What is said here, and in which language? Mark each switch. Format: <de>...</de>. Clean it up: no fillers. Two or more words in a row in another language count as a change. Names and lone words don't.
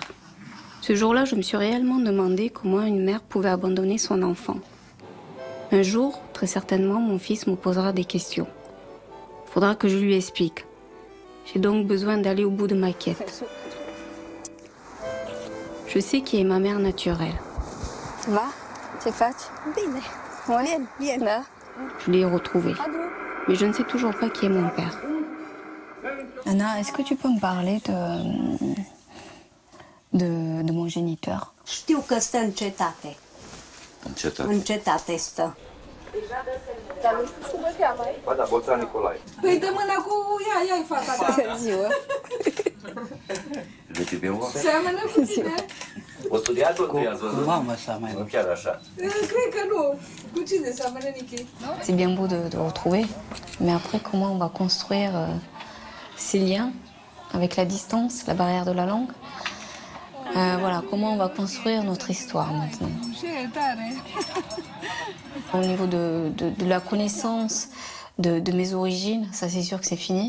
<fr>Ce jour-là, je me suis réellement demandé comment une mère pouvait abandonner son enfant. Un jour, très certainement, mon fils me posera des questions. Il faudra que je lui explique. J'ai donc besoin d'aller au bout de ma quête. Je sais qui est ma mère naturelle.</fr> <ro>Va? Ce faci? Bine.</ro> <fr>Ouais. Bien. Je l'ai retrouvée. Mais je ne sais toujours pas qui est mon père. Anna, est-ce que tu peux me parler de mon géniteur?</fr> <ro>Știu că stă în cetate. În cetate? În cetate stă. Dar nu știu cum îl cheamă, ai? Ba da, Boțan Nicolae. Păi dă mâna cu ea, ia-i fata ta. Ziua. De tine o? Seamănă cu tine. O studiat-o tu i-ați văzut? Cu mama sa mai mult. Nu chiar așa. Cred că nu.</ro> <fr>C'est bien beau de retrouver, mais après, comment on va construire ces liens avec la distance, la barrière de la langue? Voilà, comment on va construire notre histoire maintenant? Au niveau de la connaissance de mes origines, ça c'est sûr que c'est fini.</fr>